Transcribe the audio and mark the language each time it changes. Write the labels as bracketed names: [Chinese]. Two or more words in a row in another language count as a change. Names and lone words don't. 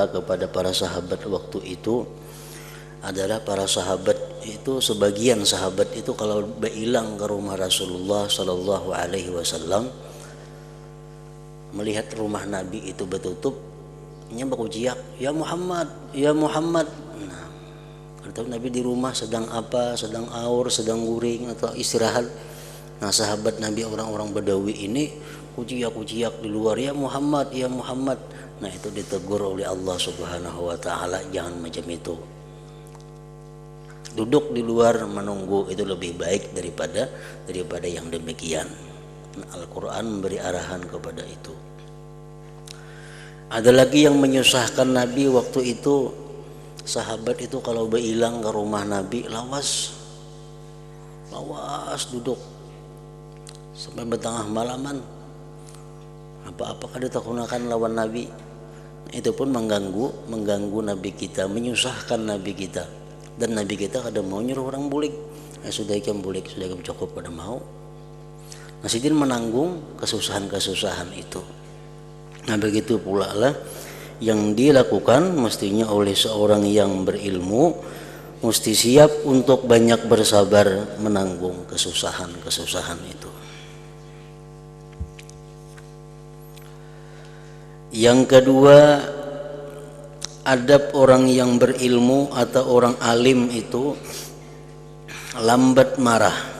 [Indonesian] kepada para sahabat waktu itu adalah para sahabat itu, sebagian sahabat itu kalau berhilang ke rumah Rasulullah [Arabic] صلى الله عليه وسلم, [Indonesian] melihat rumah Nabi itu bertutup, nya berkuciak, "Ya Muhammad, ya Muhammad." Nah, kalau Nabi di rumah sedang apa? Sedang aur, sedang guring atau istirahat. Nah, sahabat Nabi orang-orang Badawi ini kuciak-kuciak di luar, "Ya Muhammad, ya Muhammad." Nah, itu ditegur oleh [Arabic] الله سبحانه وتعالى, [Indonesian] jangan macam itu. Duduk di luar menunggu itu lebih baik daripada yang demikian. Nah, Al-Qur'an memberi arahan kepada itu. [Banjar] Ada lagi yang menyusahkan Nabi waktu itu, sahabat itu kalau berhilang ke rumah Nabi lawas duduk sampai bertengah malaman, apa-apa kada takunakan lawan Nabi. [Indonesian] Itu pun mengganggu Nabi kita, menyusahkan Nabi kita, dan Nabi kita kada mau nyuruh orang bulik. [Banjar] Sudah ikan bulik, sudah ikan cukup pada mau. [Indonesian] Nah, sidin menanggung kesusahan itu. Nah, begitu pula lah yang dilakukan mestinya oleh seorang yang berilmu, mesti siap untuk banyak bersabar menanggung kesusahan itu. Yang kedua, adab orang yang berilmu atau orang alim itu lambat marah.